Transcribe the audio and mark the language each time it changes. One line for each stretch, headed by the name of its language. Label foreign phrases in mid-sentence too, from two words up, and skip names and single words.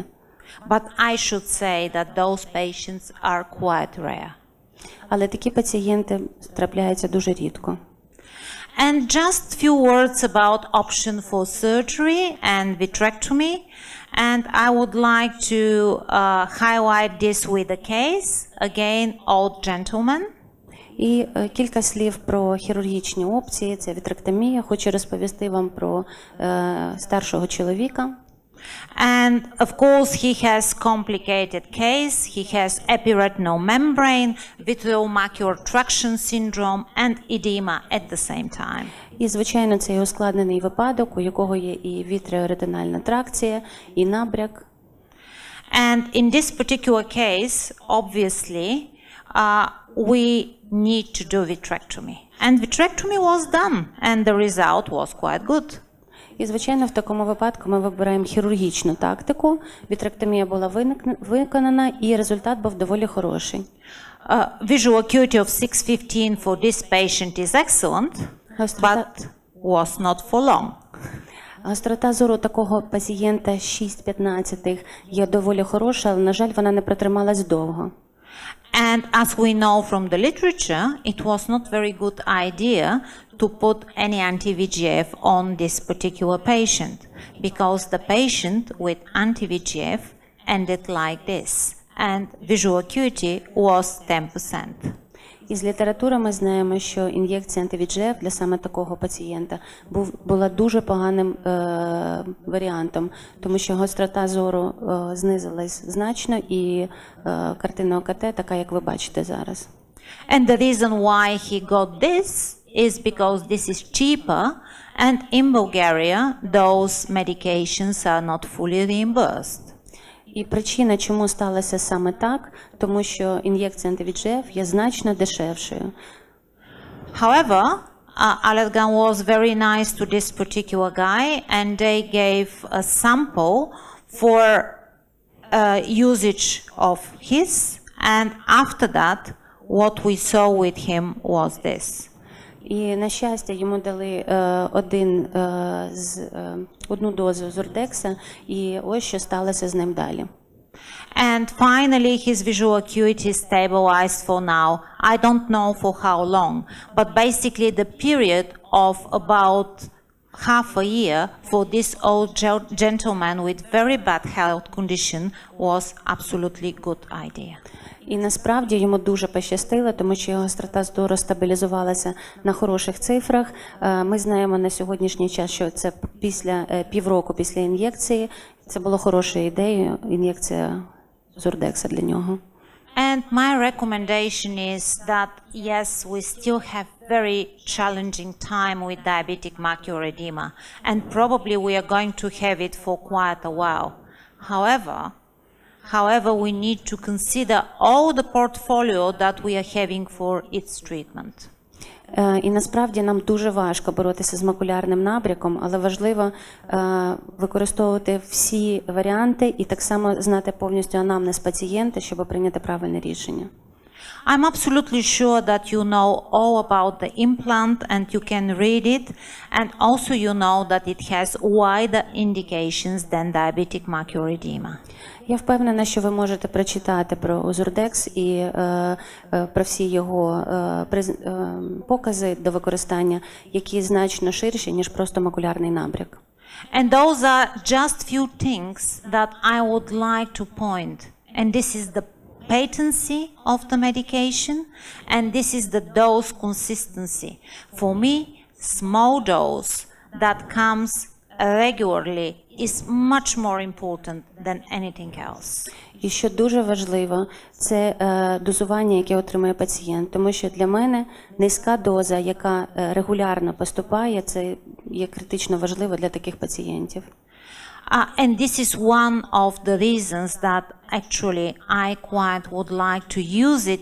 English: But I should say that those patients are quite rare.
Ukrainian: Але такі пацієнти трапляються дуже рідко.
English: And just few words about option for surgery and vitrectomy. And I would like to highlight this with a case. Again, old gentleman.
Ukrainian: І кілька слів про хірургічні опції, це вітректомія. Хочу розповісти вам про старшого чоловіка.
English: And of course he has complicated case. He has epiretinal membrane, vitreomacular traction syndrome and edema at the same time.
Ukrainian: І, звичайно, це і ускладнений випадок, у якого є і вітреоретинальна тракція, і набряк.
English: And in this particular case, obviously, we need to do vitrectomy. And vitrectomy was done, and the result was quite good.
Ukrainian: І, звичайно, в такому випадку ми вибираємо хірургічну тактику. Вітректомія була виконана, і результат був доволі хороший.
English: Visual acuity of 6:15 for this patient is excellent, but was not for long.
Ukrainian: Гострота зору такого пацієнта 6/15 є доволі хороша, але, на жаль, вона не протрималась довго.
English: And as we know from the literature, it was not very good idea to put any anti-VEGF on this particular patient, because the patient with anti-VEGF ended like this, and visual acuity was 10%.
Ukrainian: Із літератури ми знаємо, що ін'єкція антивіджеф для саме такого пацієнта була дуже поганим варіантом, тому що гострота зору знизилась значно і картина ОКТ така, як ви бачите зараз.
English: And the reason why he got this is because this is cheaper, and in Bulgaria those medications are not fully reimbursed.
Ukrainian: І причина, чому сталося саме так, тому що ін'єкція антивіджеф є значно дешевшою.
English: However, Allergan was very nice to this particular guy, and they gave a sample for usage of his, and after that, what we saw with him was this.
Ukrainian: І, на щастя, йому дали одну дозу Ozurdex, і ось що сталося з ним далі.
English: And finally, his visual acuity stabilized for now. I don't know for how long, but basically the period of about half a year for this old gentleman with very bad health condition was absolutely good idea.
Ukrainian: І насправді йому дуже пощастило, тому що його гострота зору стабілізувалася на хороших цифрах. Ми знаємо на сьогоднішній час, що це після півроку після ін'єкції. Це було хорошою ідеєю, ін'єкція Ozurdex для нього.
English: And my recommendation is that yes, we still have very challenging time with diabetic macular edema, and probably we are going to have it for quite a while. However, we need to consider all the portfolio that we are having for its treatment.
Ukrainian: І насправді нам дуже важко боротися з макулярним набряком, але важливо використовувати всі варіанти і так само знати повністю анамнез пацієнта, щоб прийняти правильне рішення.
English: I'm absolutely sure that you know all about the implant and you can read it, and also you know that it has wider indications than diabetic macular edema.
Ukrainian: Я впевнена, що ви можете прочитати про Ozurdex і про всі його покази до використання, які значно ширші, ніж просто макулярний набряк.
English: And those are just few things that I would like to point. And this is the patency of the medication, and this is the dose consistency. For me, small dose that comes regularly is much more important than anything else.
Ukrainian: І що дуже важливо, це дозування, яке отримує пацієнт. Тому що для мене низька доза, яка регулярно поступає, це є критично важливо для таких пацієнтів.
English: And this is one of the reasons that actually I quite would like to use it